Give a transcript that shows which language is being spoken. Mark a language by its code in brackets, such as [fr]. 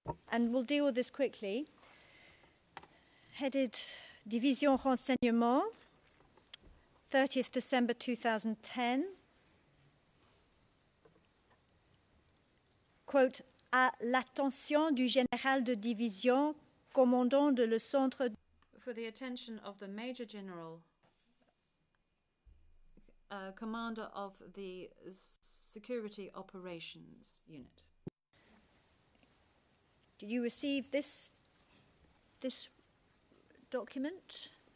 [en] And we'll deal with this quickly. Headed Division Renseignement, 30th December 2010. [fr] Quote, à l'attention du général de division, commandant de le centre. [en] For the attention of the Major General, commander of the Security Operations Unit. Did you receive this document?